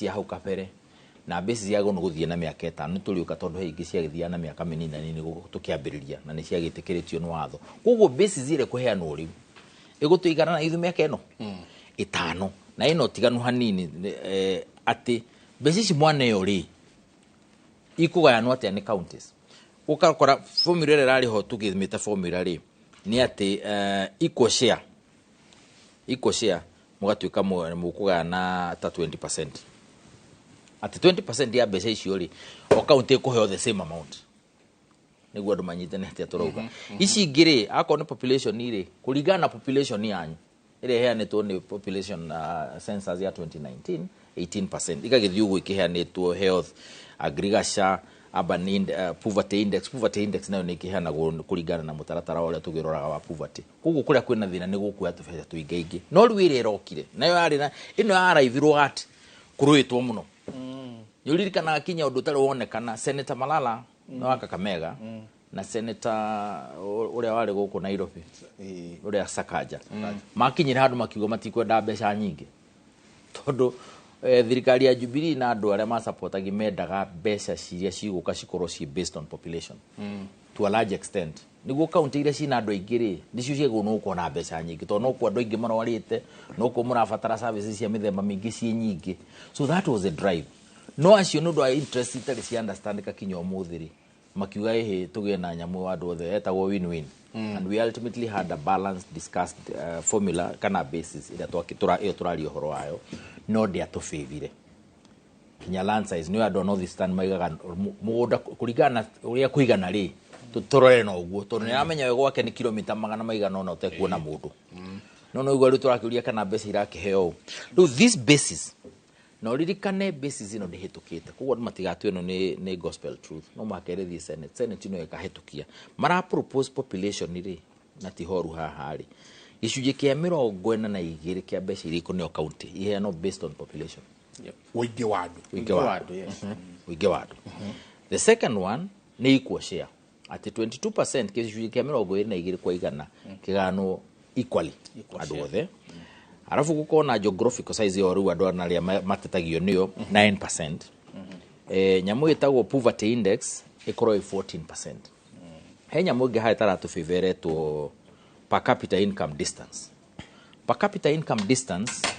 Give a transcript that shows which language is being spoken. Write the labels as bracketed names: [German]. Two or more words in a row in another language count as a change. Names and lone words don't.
[Kikuyu] cia hau kabere na basis yago no gũthiĩ na mĩaka 5 nĩ tũrĩũka tondũ he ingĩ ciagĩthiĩ na mĩaka mĩnini nĩ tũkĩambĩrĩria na nĩ ciagĩtĩkĩrĩtio nĩ watho koguo basis ĩrĩa kũheanwo rĩu ĩgũtũigana na ithu mĩaka ĩno 5 na ĩno tiganu hanini atĩ mbeca ici mwaneyo rĩ ikũgayanwo atĩa nĩ counties ũkakora formula ĩrĩa rarĩ ho tũgĩmĩta formula rĩ nĩ atĩ [English] equal share [Kikuyu] mũgatuĩka mũkũgayana ta 20% atĩ 20% ya mbeca icio rĩ o county ĩkũheo the [English] same amount [Kikuyu] nĩguo andũ manyitanĩte tũrauga ici ingĩ rĩ akorwo nĩ population rĩ kũringana na population yanyu ĩrĩa ĩheanĩtwo nĩ [English] population census [Kikuyu] ya 2019 18% igagĩthiĩ ũguo ikĩheanĩtwo [English] health agriculture urban poverty index [Kikuyu] nayo nĩ ikĩheanagwo kũringana na mũtaratara ũrĩa tũgĩroraga wa poverty koguo kũrĩa kwĩna thĩna nĩ gũkuoya tũbeca tũingaingĩ no rĩu ĩrĩa ĩrokire nayo yarĩ na ĩno yaraithirwo ati kũrũĩtwo mũno nĩ ũririkanaga kinya ũndũ ũtarĩ wonekana Senator Malala wa Kakamega na Senator ũrĩa warĩ gũkũ Nairobi ũrĩa Sakaja makinyire handũ makiuga matikwenda mbeca nyingĩ tondũ thirikari ya Jubilee na andũ arĩa masaportagi mendaga mbeca ciria cigũka cikorwo ci [English] based on population to a large extent [Kikuyu] niguo county iria cina andũ aingĩ rĩ nicio ciegwo no kuona mbeca nyingĩ tondũ no kwa andũ aingĩ marwarĩte no kwa mũrabatara services cia mĩthemba mĩingĩ ciĩ nyingĩ [English] so that was the drive [Kikuyu] no acio nĩ ũndũ wa interest itarĩ cia understand kinya ũmũthĩ rĩ makiuga tũgĩe na nyamũ wa andũ othe etagwo [English] win-win and we ultimately had a balanced discussed formula [Kikuyu] kana basis ĩrĩa tũraria ũhoro wayo no ndĩatũbĩthire kinya [English] land size [Kikuyu] nĩ andũ North Eastern maigaga mũgũnda kũringana ũrĩa kũigana rĩ tũrore na ũguo tondũ nĩ amenya we gwake nĩ kilomita 100 na ũtekuona mũndũ no igwa rĩu tũrakĩũria kana mbeca irakĩheo rĩu [English] this basis [Kikuyu] no ririkane basis ino ndĩhĩtũkĩte koguo andũ matigatue ĩno nĩ [English] gospel truth [Kikuyu] no makerethie senate ino ĩkahĩtũkia mara propose population rĩ na tihoru haha rĩ gĩcunjĩ kĩa 42 kĩa mbeca iria ikũneo county iheanwo [English] based on population [Kikuyu] ũingĩ wa andũ [English] the second one [Kikuyu] nĩ [English] equal share at 22% [Kikuyu] gĩcunjĩ kĩa 22 kwa igana kĩganwo equally andũ othe arafu gũkorwo na [English] geographical size [Kikuyu] yo rĩu andũ arĩa matetagio nĩyo 9% nyamũ ĩtagwo [English] poverty index [Kikuyu] ĩkorwo 14% he nyamũ ĩngĩ harĩ taratũbĩveretwo [English] per capita income distance